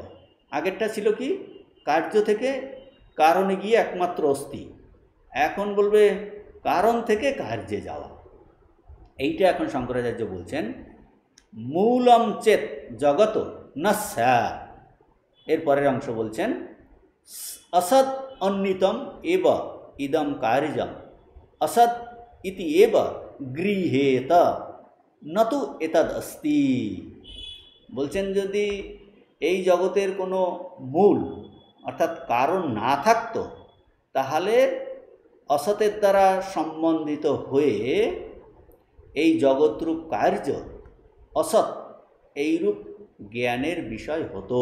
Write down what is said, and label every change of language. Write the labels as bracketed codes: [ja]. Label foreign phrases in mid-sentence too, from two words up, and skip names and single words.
[bn] আগেরটা ছিল কি? কার্য থেকে কারণে গিয়ে একমাত্র অস্তি। এখন বলবে কারণ থেকে কার্যে যাওয়া। এইটা এখন শঙ্করাচার্য বলছেন [sa] मूलम चेत जगत न स्यात्। [bn] এর পরের অংশ বলছেন [sa] असत् अन्नितम एव इदम कार्यम असत् इति एव गृहेत नतु एतद् अस्ति। [bn] বলছেন যদি এই জগতের কোনো মূল অর্থাৎ কারণ না থাকতো তাহলে অসতের দ্বারা সম্বন্ধিত হয়ে এই জগৎরূপ কার্য অসৎ এইরূপ জ্ঞানের বিষয় হতো।